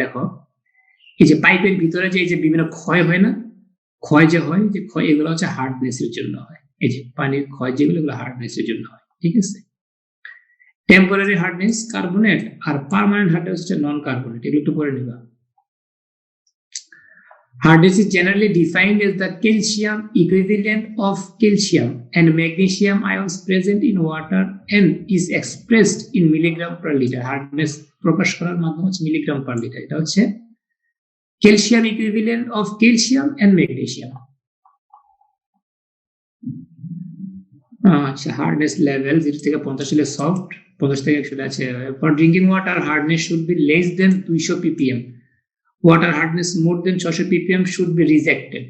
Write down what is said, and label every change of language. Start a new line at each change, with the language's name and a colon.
Bangla: দেখো, এই যে পাইপের ভিতরে যে বিভিন্ন ক্ষয় হয় না, ক্ষয় যে হয়, যে ক্ষয়, এগুলো হচ্ছে হার্ডনেস এর জন্য হয়। এই যে পানির ক্ষয় যেগুলো, এগুলো হার্ডনেস এর জন্য হয়। ঠিক আছে, টেম্পোরারি হার্ডনেস কার্বনেট, আর পার্মানেন্ট হার্ডনেস হচ্ছে নন কার্বনেট, এগুলো একটু পরে নিবা।
English: Hardness is generally defined as the calcium equivalent of calcium and magnesium ions present in water and is expressed in milligram per liter.
Bangla: Hardness প্রকাশ করার মাধ্যম হচ্ছে মিলিগ্রাম পার লিটার। এটা হচ্ছে calcium equivalent of calcium and magnesium. আচ্ছা, hardness level 0 থেকে 50 হলে soft, 50 থেকে 100 আছে।
English: For drinking water hardness should be less than 200 ppm. Water hardness more than 600 ppm should be rejected.